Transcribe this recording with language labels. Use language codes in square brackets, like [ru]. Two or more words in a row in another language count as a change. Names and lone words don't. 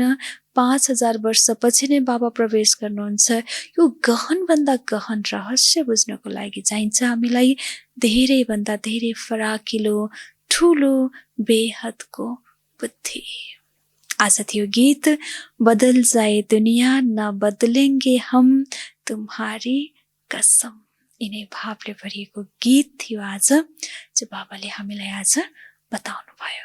[ne] 5000 वर्षपछि नै बाबा प्रवेश गर्नुहुन्छ। यो गहनभन्दा गहन रहस्य बुझ्नको लागि चाहिन्छ हामीलाई धेरैभन्दा धेरै फराकिलो ठुलो बेहदको बुद्धि। आज थियो गीत बदल जाए दुनिया न बदलेंगे हम तुम्हारी कसम। यिनै भावले भरिएको गीत थियो आज, जो बाबाले हामीलाई आज बताउनु भयो।